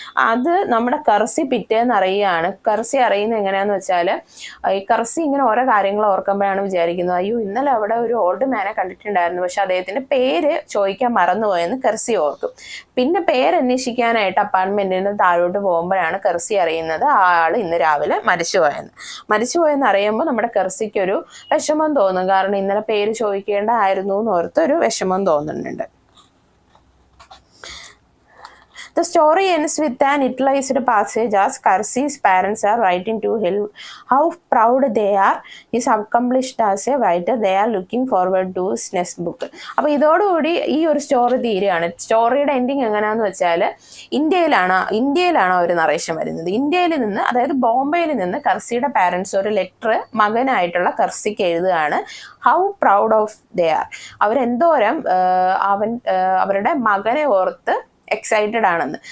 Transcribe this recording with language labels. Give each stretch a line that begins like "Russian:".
Malayalam: അത് നമ്മുടെ കർസി പിറ്റേന്ന് അറിയുകയാണ്. കർസി അറിയുന്നത് എങ്ങനെയാന്ന് വെച്ചാൽ, ഈ കർസി ഇങ്ങനെ ഓരോ കാര്യങ്ങൾ ഓർക്കുമ്പോഴാണ് വിചാരിക്കുന്നത്, അയ്യോ ഇന്നലെ അവിടെ ഒരു ഓൾഡ് മാനെ കണ്ടിട്ടുണ്ടായിരുന്നു, പക്ഷെ അദ്ദേഹത്തിന്റെ പേര് ചോദിക്കാൻ മറന്നുപോയെന്ന് കർസി ഓർക്കും. പിന്നെ പേരന്വേഷിക്കാനായിട്ട് അപ്പാർട്ട്മെന്റിന് താഴോട്ട് പോകുമ്പോഴാണ് കർസി അറിയുന്നത് ആ ആൾ ഇന്ന് രാവിലെ മരിച്ചുപോയെന്ന് അറിയുമ്പോൾ നമ്മുടെ കർസിക്ക് ഒരു വിഷമം തോന്നും. കാരണം ഇന്നലെ പേര് ചോദിക്കേണ്ടതായിരുന്നു എന്ന് ഓർത്ത് ഒരു വിഷമം തോന്നുന്നുണ്ട്.
English: The story ends with an utilized passage as Karsi's parents are writing to him how proud they are. He's accomplished as a writer. They are looking forward to his next book.
Malayalam: അപ്പോൾ ഇതോടുകൂടി ഈ ഒരു story തീരുകയാണ്. സ്റ്റോറിയുടെ ending എങ്ങനെയാണെന്ന് വെച്ചാൽ, ഇന്ത്യയിലാണ് ഒരു narration വരുന്നത്. ഇന്ത്യയിൽ നിന്ന്, അതായത് ബോംബെയിൽ നിന്ന് കർസിയുടെ പാരൻസ് ഒരു ലെറ്റർ മകനായിട്ടുള്ള കർസിക്ക് എഴുതുകയാണ്.
English: how proud of they are,
Malayalam: അവരെന്തോരം അവരുടെ മകനെ ഓർത്ത് എക്സൈറ്റഡ് ആണെന്ന്.